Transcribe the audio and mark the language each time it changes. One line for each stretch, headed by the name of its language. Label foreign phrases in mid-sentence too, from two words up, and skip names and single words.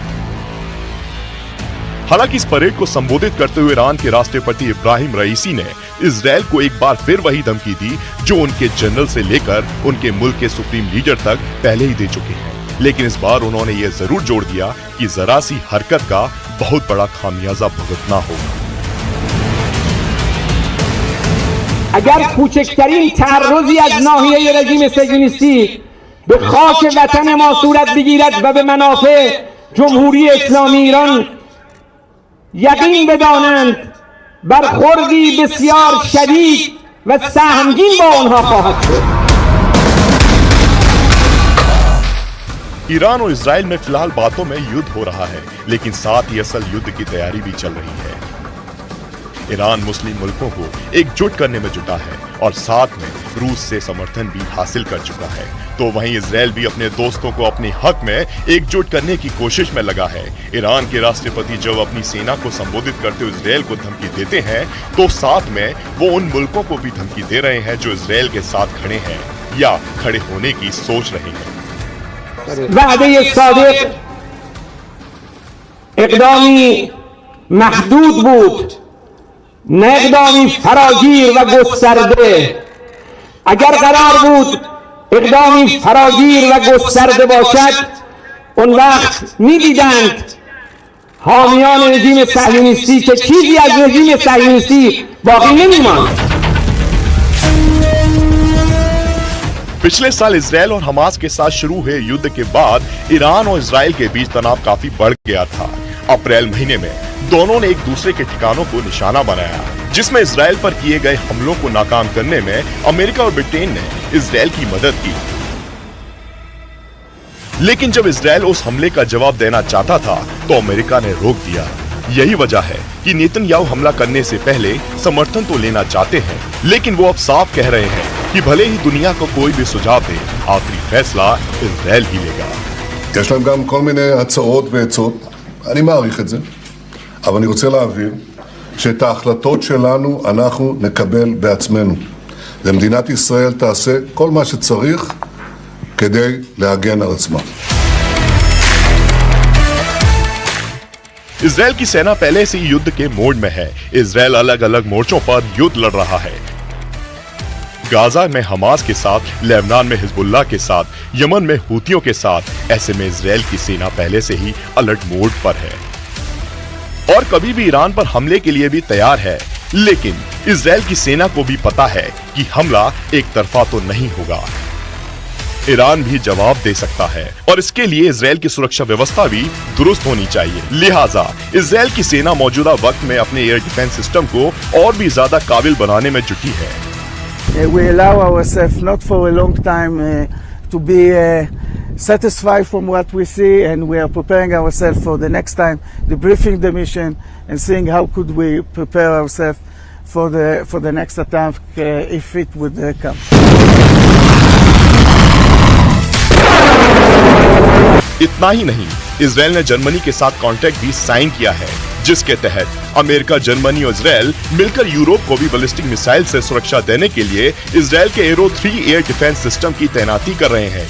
Hindi: हालांकि इस परेड को संबोधित करते हुए ईरान के राष्ट्रपति इब्राहिम रईसी ने इजराइल को एक बार फिर वही धमकी दी जो उनके जनरल से लेकर उनके मुल्क के
English: supreme leader
Hindi: तक पहले ही दे चुके हैं। लेकिन इस बार उन्होंने ये जरूर जोड़ दिया कि जरा सी हरकत का बहुत बड़ा खामियाजा भुगतना होगा।
Persian: اگر کوچکترین تعرضی از ناحیه رژیم صهیونیستی به خاک وطن ما صورت بگیرد و به منافع جمهوری اسلامی ایران یقین بدانند برخوردی بسیار شدید و سهمگین با آنها خواهد شد.
Hindi: ईरान और इजराइल में फिलहाल बातों में युद्ध हो रहा है, लेकिन साथ ही असल युद्ध की तैयारी भी चल रही है। ईरान मुस्लिम मुल्कों को एकजुट करने में जुटा है और साथ में रूस से समर्थन भी हासिल कर चुका है, तो वहीं इजराइल भी अपने दोस्तों को अपने हक में एकजुट करने की कोशिश में लगा है। ईरान के राष्ट्रपति जब अपनी सेना को संबोधित करते हुए इजराइल को धमकी देते हैं, तो साथ में वो उन मुल्कों को भी धमकी दे रहे हैं जो इजराइल के साथ खड़े हैं या खड़े होने की सोच रहे हैं।
Persian: وعده صادق اقدامی محدود بود، نه اقدامی فراگیر و گسترده. اگر قرار بود اقدامی فراگیر و گسترده باشد، اون وقت می‌دیدند حامیان رژیم صهیونیستی که چیزی از رژیم صهیونیستی باقی نمی‌ماند.
Hindi: पिछले साल इजराइल और हमास के साथ शुरू हुए युद्ध के बाद ईरान और इजराइल के बीच तनाव काफी बढ़ गया था। अप्रैल महीने में दोनों ने एक दूसरे के ठिकानों को निशाना बनाया, जिसमें इजराइल पर किए गए हमलों को नाकाम करने में अमेरिका और ब्रिटेन ने इजराइल की मदद की। लेकिन जब इजराइल उस हमले का जवाब देना चाहता था, तो अमेरिका ने रोक दिया। यही वजह है कि नेतन्याहू हमला करने से पहले समर्थन तो लेना चाहते हैं, लेकिन वो अब साफ कह रहे हैं कि भले ही दुनिया को कोई भी सुझाव दे, आखिरी फैसला इजराइल ही लेगा।
Hebrew: יש להם גם כל מיני הצעות ועצות, אני מעריך את זה, אבל אני רוצה להבהיר שאת ההחלטות שלנו אנחנו נקבל בעצמנו. ומדינת ישראל תעשה כל מה שצריך כדי להגן על עצמה.
Hindi: इजराइल की सेना पहले से ही युद्ध के मोड में है। इजराइल अलग अलग मोर्चों पर युद्ध लड़ रहा है, गाजा में हमास के साथ, लेबनान में हिजबुल्लाह के साथ, यमन में हूतियों के साथ। ऐसे में इजराइल की सेना पहले से ही
English: alert mode
Hindi: पर है और कभी भी ईरान पर हमले के लिए भी तैयार है। लेकिन इजराइल की सेना को भी पता है कि हमला एक तरफा तो नहीं होगा, ईरान भी जवाब दे सकता है और इसके लिए इजराइल की सुरक्षा व्यवस्था भी दुरुस्त होनी चाहिए। लिहाजा इजराइल की सेना मौजूदा वक्त में अपने
English: air defense system
Hindi: को और भी ज्यादा काबिल बनाने में जुटी है।
English: We allow ourselves not for a long time to be satisfied from what we see, and we are preparing ourselves for the next time, debriefing the mission and seeing how could we prepare ourselves for the next attack if it would come.
Hindi: इतना ही नहीं, इजराइल ने जर्मनी के साथ कॉन्ट्रैक्ट भी साइन किया है, जिसके तहत अमेरिका, जर्मनी और इजराइल मिलकर यूरोप को भी
English: ballistic missile
Hindi: से सुरक्षा देने के लिए इजराइल के एरो 3
English: air defense system
Hindi: की तैनाती कर रहे हैं।